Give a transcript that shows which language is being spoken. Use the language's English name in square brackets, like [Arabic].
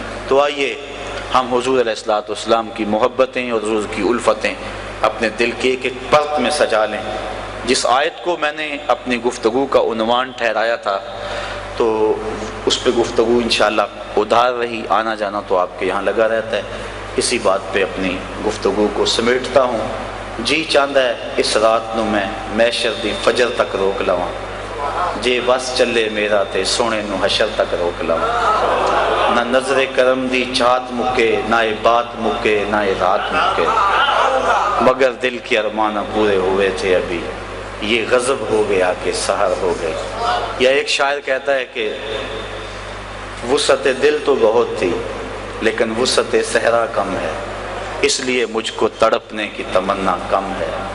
[Urdu] تو آئیے ہم حضور علیہ الصلوۃ والسلام کی محبتیں اور حضور کی الفتیں اپنے دل کے ایک ایک پرت میں سجا لیں. جس آیت کو میں نے اپنی گفتگو کا عنوان ٹھہرایا تھا تو اس پہ گفتگو انشاءاللہ ادھار رہی, آنا جانا تو آپ کے یہاں لگا رہتا ہے. اسی بات پہ اپنی گفتگو کو سمیٹتا ہوں. [Punjabi] جی چاہتا ہے اس رات نو میں محشر دی فجر تک روک لواں, جے بس چلے میرا تے سونے نو حشر تک روک لواں. نہ نظر کرم دی چاہت مکے, نہ بات مکے, نہ رات مکے, [Urdu] مگر دل کے ارمانہ پورے ہوئے تھے ابھی, یہ غضب ہو گیا کہ سحر ہو گئی. یا ایک شاعر کہتا ہے کہ وسعت دل تو بہت تھی لیکن وسعت صحرا کم ہے, اس لیے مجھ کو تڑپنے کی تمنا کم ہے.